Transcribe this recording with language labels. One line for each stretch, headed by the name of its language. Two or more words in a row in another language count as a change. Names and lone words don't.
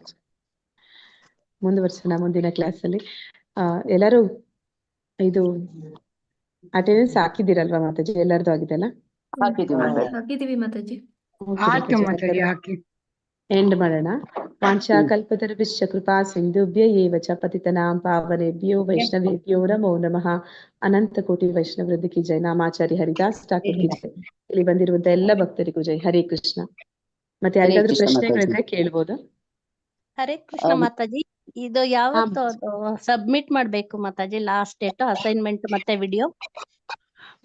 Kannada: ಮುಂದುವರ್ಸೋಣ ಮುಂದಿನ ಕ್ಲಾಸ್ ಅಲ್ಲಿ. ಎಲ್ಲರೂ ಇದು ಅಟೆಂಡೆನ್ಸ್ ಹಾಕಿದ್ದೀರಲ್ವಾ ಮಾತಾಜಿ? ಎಲ್ಲರದು ಆಗಿದೆಲ್ಲ? ಹಾಕಿದೀವಿ ಮಾತಾಜಿ. ಎಂಡ್ ಮಾಡೋಣ.
Sanskrit: ವಾಂಛಾ ಕಲ್ಪತರುಶ್ಚ ಕೃಪಾ ಸಿಂಧುಭ್ಯ ಏವ ಚ ಪತಿತನಾಂ ಪಾವನೇಭ್ಯೋ ವೈಷ್ಣವೇಭ್ಯೋ ನಮೋ ನಮಃ.
Kannada: ಅನಂತ ಕೋಟಿ ವೈಷ್ಣವ ವೃದ್ಧಿಗೆ ಜೈ. ನಾಮಾಚಾರ್ಯ
Hindi: हरिदास ठाकुर की जय.
Kannada: ಇಲ್ಲಿ ಬಂದಿರುವಂತ ಎಲ್ಲ ಭಕ್ತರಿಗೂ ಜೈ. ಹರೇ ಕೃಷ್ಣ. ಮತ್ತೆ ಯಾರಿಗಾದ್ರೂ ಪ್ರಶ್ನೆಗಳಿದ್ರೆ ಕೇಳ್ಬೋದು. ಹರೇ ಕೃಷ್ಣ ಮಾತಾಜಿ. ಇದು ಯಾವತ್ತು ಸಬ್ಮಿಟ್ ಮಾಡ್ಬೇಕು ಮಾತಾಜಿ?
English: last date assignment
Kannada: ಮತ್ತೆ ವಿಡಿಯೋ